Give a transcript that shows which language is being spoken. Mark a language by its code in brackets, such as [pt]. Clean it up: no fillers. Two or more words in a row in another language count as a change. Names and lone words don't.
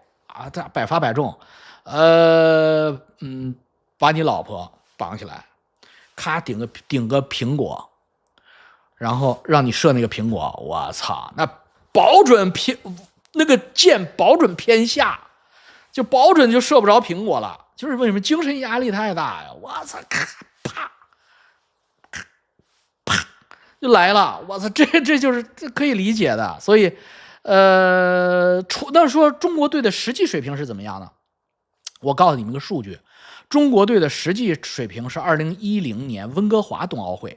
[zh] 啊，他百發百中，把你老婆綁起來，咔頂個蘋果，然後讓你射那個蘋果，我操，那保準偏那個箭保準偏下， 就保準就射不着蘋果了。就是为什么精神压力太大呀？我操，咔啪咔啪就来了，我操，这就是这可以理解的。所以，那说中国队的实际水平是怎么样呢？我告诉你们个数据，中国队的实际水平是2010年温哥华冬奥会。